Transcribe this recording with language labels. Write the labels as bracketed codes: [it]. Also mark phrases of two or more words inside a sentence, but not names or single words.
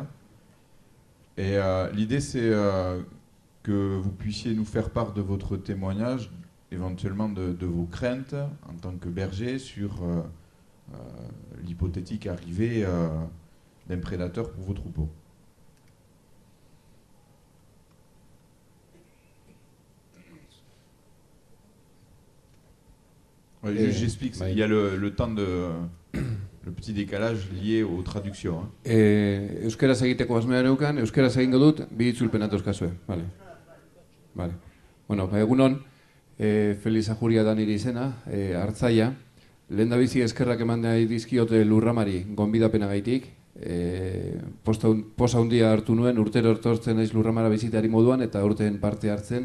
[fr] Et l'idée c'est que vous puissiez nous faire part de votre témoignage, éventuellement de vos craintes en tant que berger sur l'hypothétique arrivée d'un prédateur pour vos troupeaux. J'explique, il y a le temps le petit décalage lié aux traductions. [eu] Euskaraz egiteko asmoa neukan, euskaraz egingo dut, bi itzulpen atozkazue. Vale. Bueno, egunon, Felix Ajuria da nire izena, Artzaia. Lehendabizi eskerrak eman nahi dizkiote Lurramari gonbidapenagaitik. Posa handia hartu nuen, urtero etortzen naiz Lurramara bizitari moduan eta urteen parte hartzen.